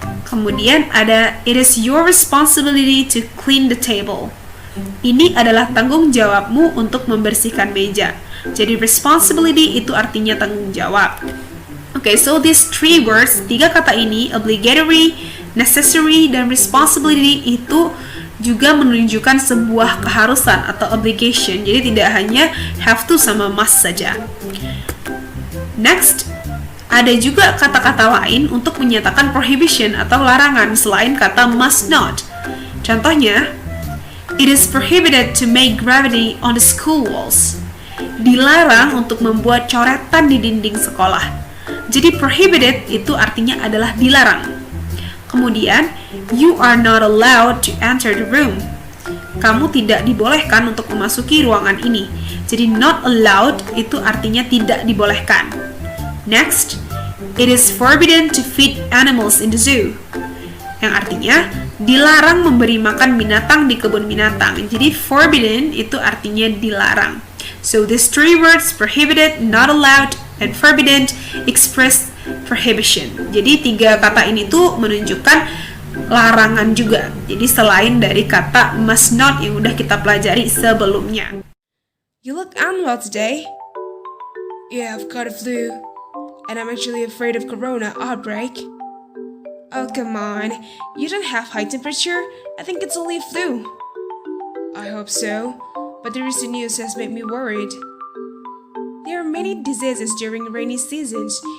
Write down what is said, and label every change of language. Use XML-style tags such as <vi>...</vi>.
<id>Kemudian ada</id> <en>it is your responsibility to clean the table.</en> <id>Ini adalah tanggung jawabmu untuk membersihkan meja. Jadi responsibility itu artinya tanggung jawab.</id> <en>Okay, so these 3 words,</en> <id>3 kata ini, obligatory, necessary, dan responsibility itu juga menunjukkan sebuah keharusan atau obligation. Jadi tidak hanya have to sama must saja. Next, ada juga kata-kata lain untuk menyatakan prohibition atau larangan selain kata must not.</id> <en>Contohnya, it is prohibited to make graffiti on the school walls.</en> <id>Dilarang untuk membuat coretan di dinding sekolah. Jadi prohibited itu artinya adalah dilarang. Kemudian,</id> <en>you are not allowed to enter the room.</en> <id>Kamu tidak dibolehkan untuk memasuki ruangan ini. Jadi not allowed itu artinya tidak dibolehkan.</id> <en>Next, it is forbidden to feed animals in the zoo.</en> <id>Yang artinya dilarang memberi makan binatang di kebun binatang. Jadi forbidden itu artinya dilarang.</id> <en>So these 3 words, prohibited, not allowed, and forbidden, express prohibition.</en> <id>Jadi 3 kata ini tuh menunjukkan larangan juga. Jadi selain dari kata must not yang udah kita pelajari sebelumnya.</id> <en>You look unwell today. Yeah, I've got a flu. And I'm actually afraid of corona outbreak. Oh, come on. You don't have high temperature? I think it's only a flu. I hope so. But the recent news has made me worried. There are many diseases during rainy seasons.</en>